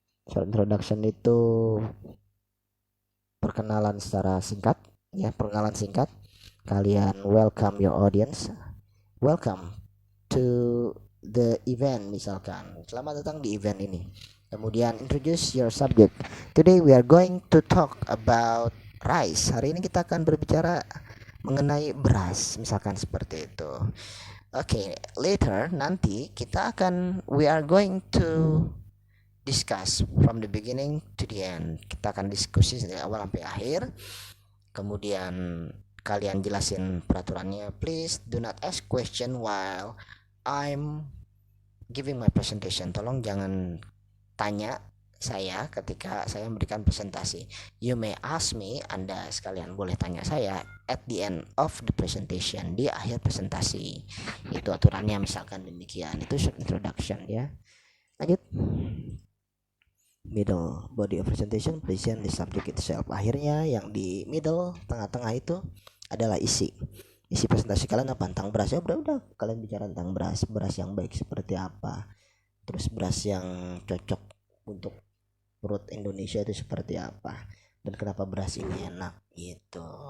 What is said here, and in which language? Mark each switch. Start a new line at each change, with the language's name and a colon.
Indonesian: Short introduction itu perkenalan secara singkat, ya, perkenalan singkat. Kalian
English: welcome your audience, welcome to the event,
Indonesian: misalkan selamat datang di event ini. Kemudian
English: introduce your subject. Today we are going to talk about rice.
Indonesian: Hari ini kita akan berbicara mengenai beras, misalkan seperti itu.
English: Oke, later
Indonesian: nanti
English: we are going to discuss from the beginning to the end.
Indonesian: Kita akan diskusi dari awal sampai akhir. Kemudian kalian jelasin peraturannya.
English: Please do not ask question while I'm giving my presentation.
Indonesian: Tolong jangan tanya saya ketika saya memberikan presentasi.
English: You may ask me,
Indonesian: Anda sekalian boleh tanya saya
English: at the end of the presentation,
Indonesian: di akhir presentasi. Itu aturannya, misalkan demikian. Itu short introduction ya. Lanjut.
English: Middle body of presentation, present the subject itself.
Indonesian: Akhirnya yang di middle, tengah-tengah itu adalah isi presentasi kalian apa, tentang beras. Ya udah kalian bicara tentang beras yang baik seperti apa, terus beras yang cocok untuk perut Indonesia itu seperti apa, dan kenapa beras ini enak gitu.